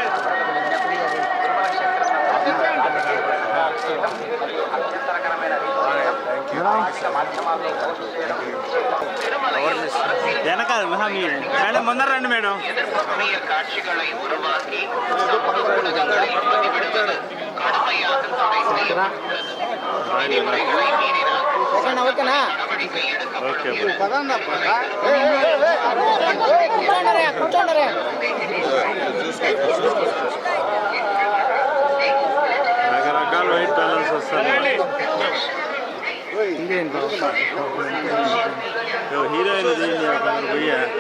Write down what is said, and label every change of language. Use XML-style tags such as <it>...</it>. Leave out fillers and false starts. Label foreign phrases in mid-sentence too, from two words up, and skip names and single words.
<te>వెనకాల మేడం ముందర రండి మేడం.</te> <ta>எதிர்ப்புக்குரிய காட்சிகளை உருவாக்கி ஊடகங்களை பதிவிடுவது கடுமையாக தடை செய்யப்பட்டுள்ளது. விதிமுறைகளை மீறினால் நடவடிக்கை எடுக்கப்படும்.</ta> <te>రకరకాల</te> <en>white balance</en> <te>వస్తాయి. హీరోయిన్ పోయా</te>